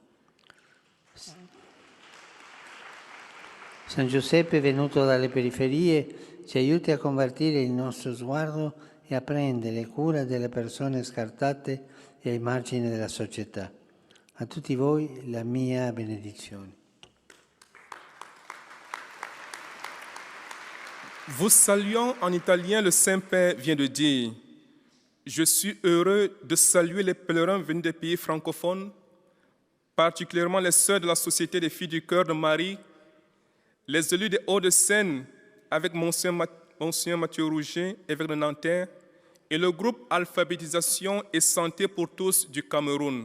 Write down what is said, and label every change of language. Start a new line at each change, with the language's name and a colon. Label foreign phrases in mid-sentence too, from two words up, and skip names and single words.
Italian: San Giuseppe, venuto dalle periferie, ci aiuti a convertire il nostro sguardo e a prendere cura delle persone scartate e ai margini della società. A tutti voi la mia benedizione.
French: Vous saluant en italien, le Saint-Père vient de dire Je suis heureux de saluer les pèlerins venus des pays francophones, particulièrement les sœurs de la Société des Filles du Cœur de Marie, les élus des Hauts-de-Seine avec Monseigneur Mathieu Rouget, évêque de Nanterre, et le groupe Alphabétisation et Santé pour tous du Cameroun.